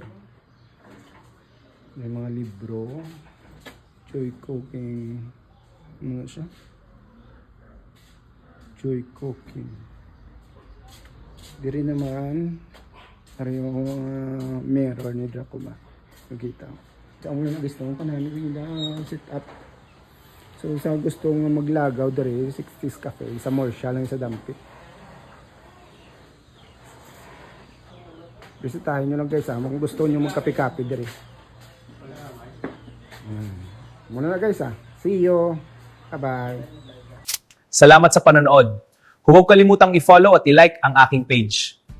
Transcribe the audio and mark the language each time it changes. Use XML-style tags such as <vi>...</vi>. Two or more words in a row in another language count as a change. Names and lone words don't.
<tl>May mga libro, Joy Cooking, ano siya? Joy Cooking.</tl> <hil>Diri naman, ari yung mirror ni Dracula.</hil> <tl>Nakita. So, ang mga gusto ko na nila set up.</tl> <hil>So, sa gusto nga maglagaw diri, 60s Cafe, sa Murcia lang sa Dampit.</hil> <tl>Bisitahin nyo lang guys kung gusto nyo magkape-kape diri.</tl> <hil>Muna na guys</hil> <en>See you.</en> <tl>Bye-bye. Salamat sa panonood. Huwag kalimutang i-follow at i-like ang aking page.</tl>